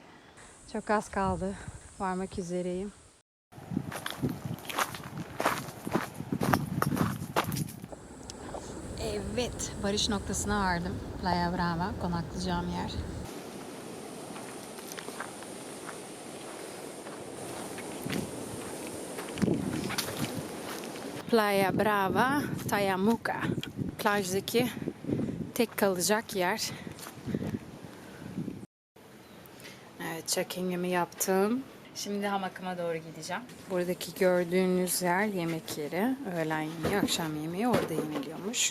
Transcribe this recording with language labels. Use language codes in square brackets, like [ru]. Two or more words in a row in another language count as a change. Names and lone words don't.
[tr] Çok az kaldı. Varmak üzereyim. Evet, varış noktasına vardım. Playa Brava, konaklayacağım yer. Playa Brava, Tayamuca. Plajdaki tek kalacak yer. Evet, check-in'imi yaptım. Şimdi hamakıma doğru gideceğim. Buradaki gördüğünüz yer yemek yeri. Öğlen yemeği, akşam yemeği orada yeniliyormuş.